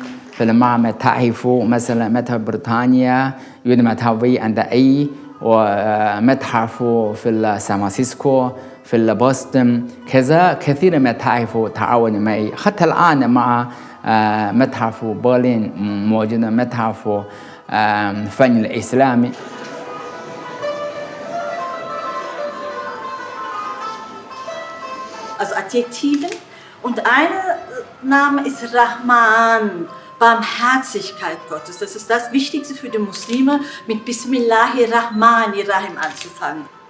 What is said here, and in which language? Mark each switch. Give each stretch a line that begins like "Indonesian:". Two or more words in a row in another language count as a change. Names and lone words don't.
Arabic: في المتاحف، مثلا متحف بريطانيا، يوجد متحف V&A، ومتحف في سان فرانسيسكو، في بوسطن، كذا كثير متاحف تعاون معي. حتى الآن مع متحف برلين موجود متحف فن الإسلامي.
German: Also Adjektiven, und eine Name ist Rahman, Barmherzigkeit Gottes. Das ist das Wichtigste für die Muslime, mit Bismillahirrahmanirrahim anzufangen.